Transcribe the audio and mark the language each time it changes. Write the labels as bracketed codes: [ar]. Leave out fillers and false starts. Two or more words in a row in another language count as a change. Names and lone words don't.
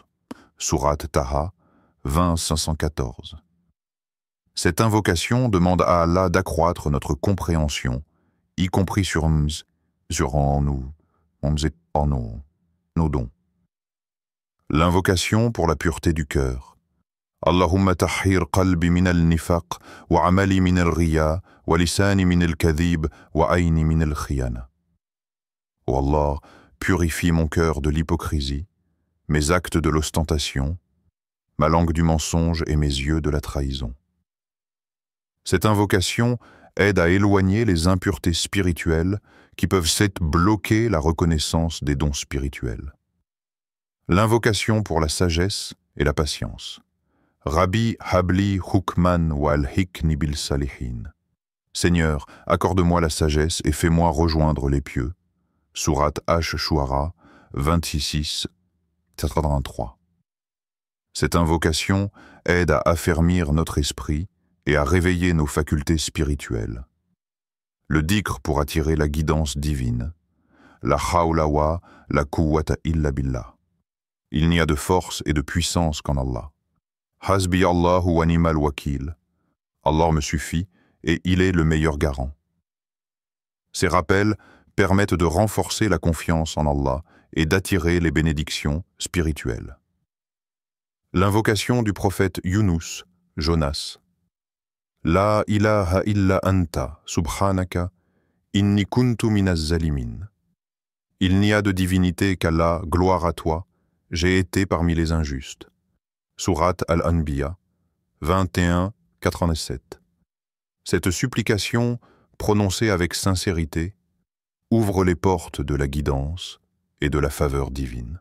[fr] Sourate Taha, 20-514. Cette invocation demande à Allah d'accroître notre compréhension, y compris sur nos dons. L'invocation pour la pureté du cœur. [ar] اللهم طهر قلبي من النفاق وعملي من الرياء ولساني من الكذب وعيني من الخيانة. [fr] Ô Allah, purifie mon cœur de l'hypocrisie, mes actes de l'ostentation, ma langue du mensonge et mes yeux de la trahison. Cette invocation aide à éloigner les impuretés spirituelles qui peuvent bloquer la reconnaissance des dons spirituels. L'invocation pour la sagesse et la patience. [ar] رب هب لي حكما وألحقني بالصالحين. [fr] Seigneur, accorde-moi la sagesse et fais-moi rejoindre les pieux. Sourate Ash-Shu'ara, 26-83. Cette invocation aide à affermir notre esprit et à réveiller nos facultés spirituelles. Le dhikr pour attirer la guidance divine. [ar] لا حول ولا قوة إلا بالله. [fr] Il n'y a de force et de puissance qu'en Allah. [ar] حسبي الله ونعم الوكيل. [fr] Allah me suffit et il est le meilleur garant. Ces rappels permettent de renforcer la confiance en Allah et d'attirer les bénédictions spirituelles. L'invocation du prophète Yunus, Jonas. [ar] لا إله إلا أنت سبحانك إني كنت من الظالمين. [fr] Il n'y a de divinité qu'Allah, gloire à toi, j'ai été parmi les injustes. Sourate Al-Anbiya, 21-87. Cette supplication, prononcée avec sincérité, ouvre les portes de la guidance et de la faveur divine.